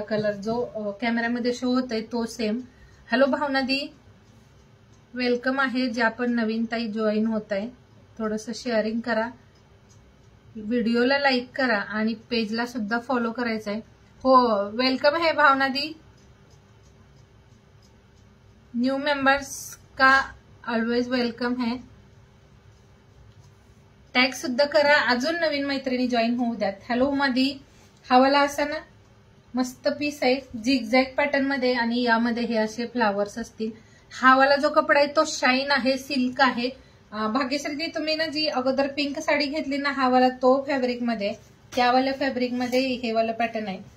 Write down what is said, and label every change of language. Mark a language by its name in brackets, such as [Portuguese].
[Marathi] Colour जो कॅमेऱ्यामध्ये show होतोय तो सेम. हॅलो भावना दी, वेलकम आहे. ज्या पण नवीन ताई जॉईन होत आहे थोडस शेअरिंग करा, व्हिडिओला लाईक करा आणि पेजला सुद्धा फॉलो करायचं आहे. [Hindi] हो, वेलकम है भावना दी. न्यू मेंबर्स का ऑलवेज वेलकम है. [Marathi] टॅग सुद्धा करा, अजून नवीन मैत्रिणी जॉईन होऊ द्यात. हॅलो उमा दी, हा वाला असा ना मस्त पीस आहे झिगझॅग पॅटर्न मध्ये आणि यामध्ये हे असे फ्लावर्स असतील. हा वाला जो कपडा आहे तो शाईन आहे, सिल्क आहे. भाग्यश्री दी, तुम्ही ना जी अगोदर पिंक साडी घेतली ना, हा वाला तो फॅब्रिक मध्ये, त्यावाल्या फॅब्रिक मध्ये हे वाला पॅटर्न आहे.